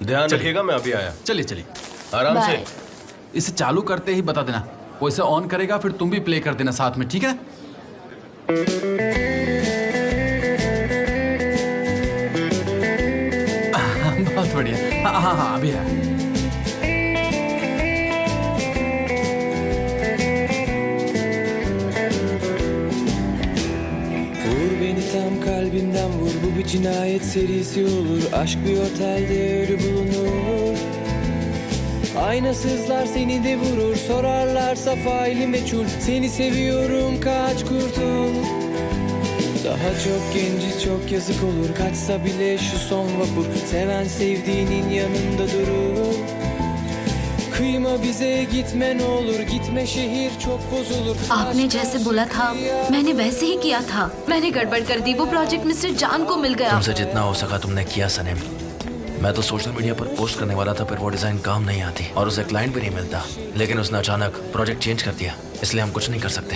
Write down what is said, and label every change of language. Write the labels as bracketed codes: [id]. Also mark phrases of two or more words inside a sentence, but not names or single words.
[hi] ध्यान रखिएगा, मैं अभी आया। चलिए चलिए आराम से। बाय। इसे चालू करते ही बता देना, वो इसे ऑन करेगा, फिर तुम भी प्ले कर देना साथ में, ठीक है? बहुत बढ़िया। हाँ हाँ हाँ, अभी है। [tr] Vur beni tam kalbimden vur, bu bir cinayet serisi olur. Aşk bir otelde ölü bulunur. Aynasızlar seni de vurur, sorarlarsa faili meçhul. Seni seviyorum, kaç kurtul. Daha çok genciz, çok yazık olur. Kaçsa bile şu son vapur, seven sevdiğinin yanında durur. Kıyma bize, gitme ne olur, gitme şehir çok bozulur. [hi] आपने जैसे बोला था मैंने वैसे ही किया था। मैंने गड़बड़ कर दी, वो प्रोजेक्ट मिस्टर जान को मिल गया। तुमसे जितना हो सका तुमने किया सनेम। मैं तो [en] social media [hi] पर पोस्ट करने वाला था, फिर वो डिजाइन काम नहीं आती और उसे क्लाइंट भी नहीं मिलता, लेकिन उसने अचानक [en] project change [hi] कर दिया, इसलिए हम कुछ नहीं कर सकते।